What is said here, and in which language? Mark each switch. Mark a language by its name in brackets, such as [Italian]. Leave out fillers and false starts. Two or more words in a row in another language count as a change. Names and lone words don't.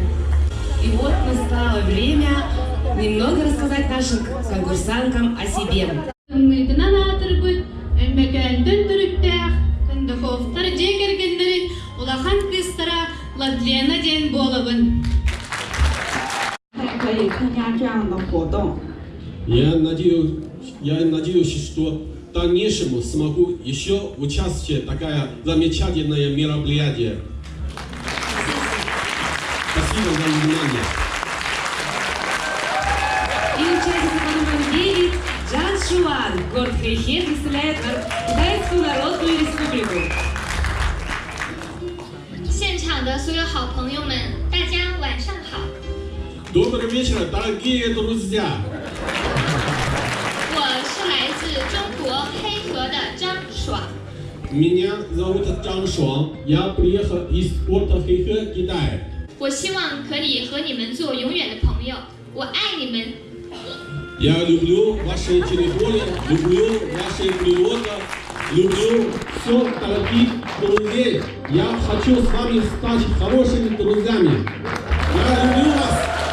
[Russian] И вот настало время немного рассказать нашим конкурсанткам о себе. Ладлена ден болабын. [Chinese] 可以参加这样的活动。 [Russian] Я надеюсь, что в дальнейшем смогу еще участвовать в такое замечательное мероприятие. Спасибо за внимание. И участница по номеру 9 Джан Шуан, город Хэхэ, представляет Китайскую Народную Республику. [Chinese] 现场的所有好朋友们，大家晚上好。 [Russian] Добрый вечер, дорогие друзья. [Chinese] 我是来自中国黑河的张爽。 [Russian] Меня зовут Чжан Шуан. Я приехал из порта Хэхэ, Китай. [Chinese] 我希望可以和你们做永远的朋友，我爱你们。 [Russian] Я люблю ваши телефоны, люблю ваши природы, люблю все дорогих друзей. Я хочу с вами стать хорошими друзьями. Я люблю вас.